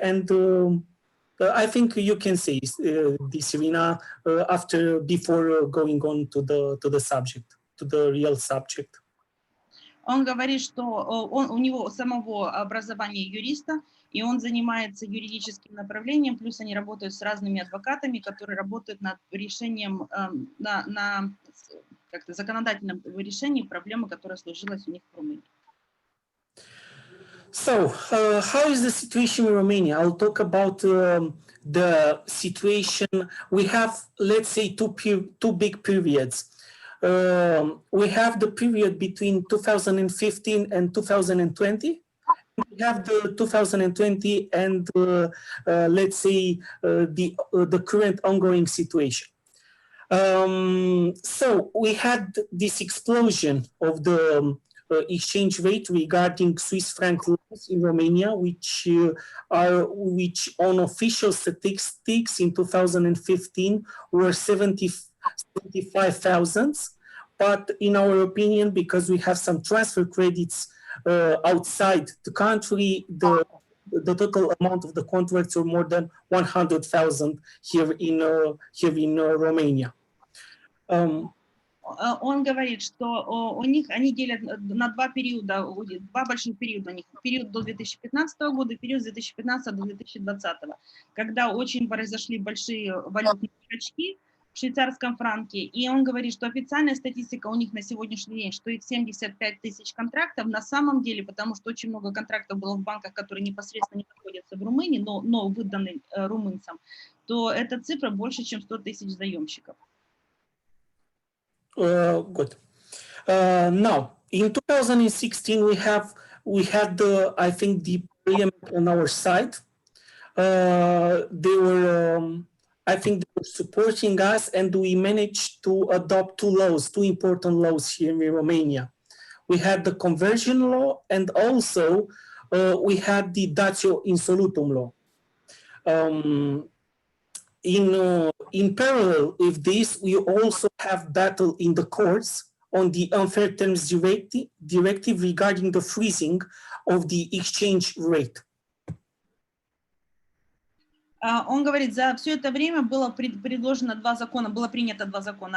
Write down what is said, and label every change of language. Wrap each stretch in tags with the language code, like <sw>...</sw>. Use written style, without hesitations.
<en>And I think you can say this, Irina, before going on to the subject, to the real subject.</en> <ru>Он говорит, что у него самого образование юриста, и он занимается юридическим направлением, плюс они работают с разными адвокатами, которые работают над решением, на как-то законодательном решении проблемы, которая сложилась у них в Румынии.</ru> <en>So, how is the situation in Romania? I'll talk about the situation. We have, let's say, two big periods. We have the period between 2015 and 2020. We have the 2020 and let's say the current ongoing situation. So we had this explosion of the exchange rate regarding Swiss franc loans in Romania, which on official statistics in 2015 were 75,000. But in our opinion, because we have some transfer credits outside the country, the total amount of the contracts are more than 100,000 here in Romania.</en> <ru>Он говорит, что у них они делят на два периода, два больших периода у них. Период до 2015 года и период с 2015 до 2020, когда очень произошли большие валютные скачки в швейцарском франке. И он говорит, что официальная статистика у них на сегодняшний день, что их 75 тысяч контрактов на самом деле, потому что очень много контрактов было в банках, которые непосредственно не находятся в Румынии, но выданы румынцам, то эта цифра больше, чем 100 тысяч заемщиков.</ru> <en>Good. Now, in 2016, we had I think the parliament on our side. They were, I think, they were supporting us, and we managed to adopt two important laws here in Romania. We had the conversion law, and also we had the datio insolutum law. In parallel with this, we also have battle in the courts on the unfair terms directive regarding the freezing of the exchange rate.</en> <ru>Он говорит, за все это время было предложено два закона, было принято два закона.</ru>